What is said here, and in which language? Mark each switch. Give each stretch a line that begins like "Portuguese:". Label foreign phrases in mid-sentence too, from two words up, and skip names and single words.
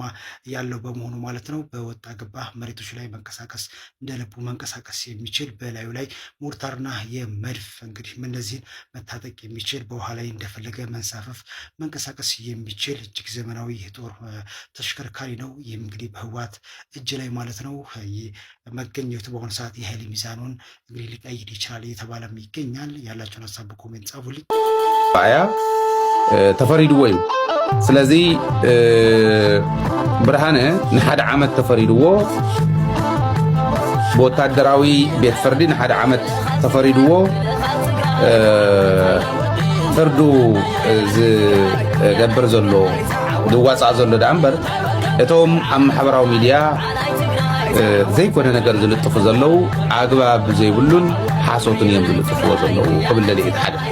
Amharic: ያለው በመሆኑ ማለት ነው በወጣ ገባ መሬቶች ላይ መንቀሳቀስ እንደልቡ መንቀሳቀስ የሚችል በላዩ ላይ ሞርታርና የመድፍ እንግዲህ እነዚህን መታጠቅ የሚችል በኋላ ላይ እንደፈለገ መንሳፈፍ መንቀሳቀስ የሚችል እጅግ ዘመናዊ የጦር ተሽከርካሪ ነው። ይህም እንግዲህ በህወሓት እጅ ላይ ማለት ነው መገኘቱ በአሁኑ ሰዓት የኃይል ሚዛኑን እንግዲህ ሊቀይር ይችላል እየተባለም ይገኛል። ያላችሁን ሀሳብ በኮሜንት ጻፉልኝ።
Tigrinya: ባያ ተፈሪድዎ እዩ ስለዚ ብርሃነ ንሓደ ዓመት ተፈሪድዎ በወታደራዊ ቤት ፍርዲ ንሓደ ዓመት ተፈሪድዎ ፍርዱ ዝገብር ዘሎ ዝዋፃእ ዘሎ ዳ እምበር እቶም ኣብ ማሕበራዊ ሚድያ ዘይኮነ ነገር ዝልጥፉ ዘለው ኣግባብ ዘይብሉን ሓሶትን እዮም ዝልጥፍዎ ዘለው ክብል ደልየ ሓደ